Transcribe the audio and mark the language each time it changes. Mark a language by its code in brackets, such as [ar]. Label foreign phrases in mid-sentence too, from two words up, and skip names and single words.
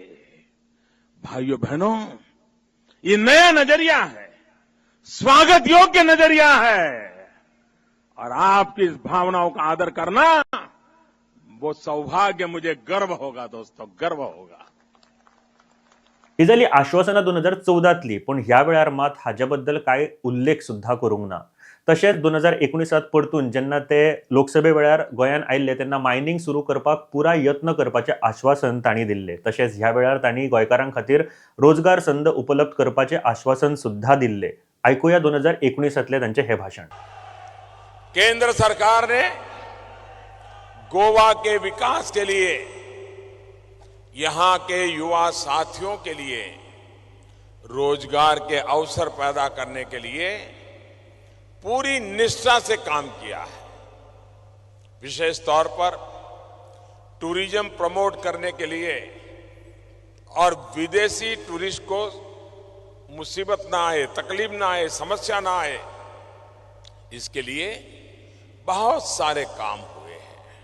[hi] भाइयों बहनों, ये नया नजरिया है, स्वागत योग्य नजरिया है, और आपकी इस भावनाओं का आदर करना वो सौभाग्य, मुझे गर्व होगा दोस्तों, गर्व होगा। [kok] ही जाली आश्वासनां 2014तली, पण ह्या वेळार मात हाज्याबद्दल कांय उल्लेख सुद्धा करूंक ना। तशेंच 2019 परतून जेन्ना ते लोकसभे वेळार गोंयान आयिल्ले तेन्ना मायनिंग सुरू करपाक पुराय यत्न करपाचें आश्वासन तांणी दिल्लें। तशेंच ह्या वेळार तांणी गोंयकारां खातीर रोजगार संद उपलब्ध करपाचें आश्वासन सुद्धा दिल्लें। आयकुया 2019तलें तांचें हे भाशण। [hi] केंद्र सरकार ने गोवा के विकास के लिए, यहां के युवा साथियों के लिए रोजगार के अवसर पैदा करने के लिए पूरी निष्ठा से काम किया है। विशेष तौर पर [en] tourism promote [hi] करने के लिए और विदेशी टूरिस्ट को मुसीबत ना आए, तकलीफ ना आए, समस्या ना आए, इसके लिए बहुत सारे काम हुए हैं।